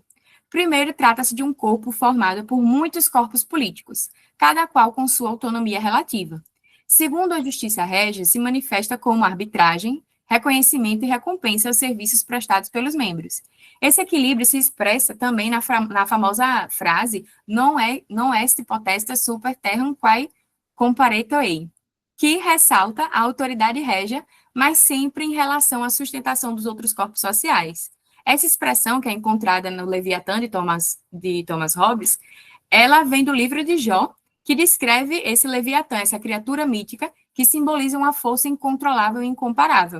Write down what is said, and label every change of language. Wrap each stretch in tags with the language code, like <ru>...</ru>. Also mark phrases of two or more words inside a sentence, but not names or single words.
<pt>Primeiro, trata-se de um corpo formado por muitos corpos políticos, cada qual com sua autonomia relativa. Segundo, a justiça régia se manifesta como arbitragem, reconhecimento e recompensa aos serviços prestados pelos membros. Esse equilíbrio se expressa também na famosa frase</pt> <la>non est potestas super terram quae comparetur ei,</la> <pt>que ressalta a autoridade régia, mas sempre em relação à sustentação dos outros corpos sociais. Essa expressão, que é encontrada no Leviatã de Thomas Hobbes, ela vem do livro de Jó, que descreve esse Leviatã, essa criatura mítica, que simboliza uma força incontrolável e incomparável.</pt>